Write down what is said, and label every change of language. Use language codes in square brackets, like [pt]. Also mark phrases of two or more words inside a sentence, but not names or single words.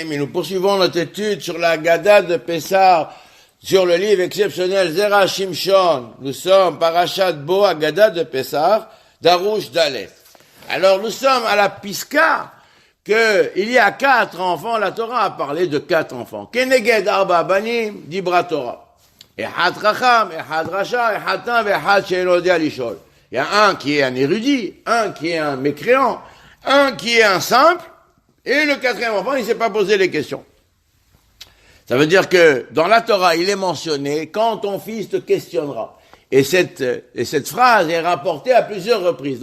[fr] Nous poursuivons notre étude sur la Gada de Pessah, sur le livre exceptionnel Zera Shimshon. Nous sommes Parashat Bo, Gada de Pessah, [he] דרוש דלת. [fr] Alors nous sommes à la Piska, il y a 4 enfants, la Torah a parlé de 4 enfants. [he] כנגד ארבעה בנים דברה תורה. אחד חכם, אחד רשע, אחד תם, אחד שאינו יודע לשאול. [fr] Il y a un qui est un érudit, un qui est un mécréant, un qui est un simple, et le 4e enfant, il ne s'est pas posé les questions. Ça veut dire que dans la Torah, il est mentionné, quand ton fils te questionnera. Et cette phrase est rapportée à plusieurs reprises.